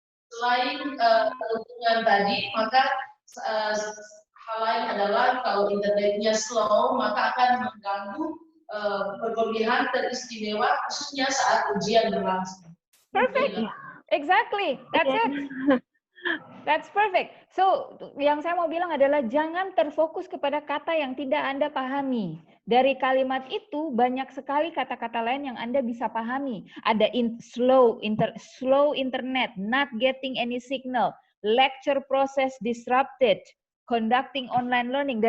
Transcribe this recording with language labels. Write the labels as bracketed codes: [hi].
[id] Selain keuntungan tadi, maka hal lain adalah kalau internetnya slow, maka akan mengganggu berlebihan teristimewa, khususnya saat ujian berlangsung. [en] Perfect, exactly, that's it. That's perfect. [id] So, yang saya mau bilang adalah jangan terfokus kepada kata yang tidak Anda pahami. Dari kalimat itu banyak sekali kata-kata lain yang Anda bisa pahami. [en] Ada slow internet, not getting any signal, lecture process disrupted, conducting online learning.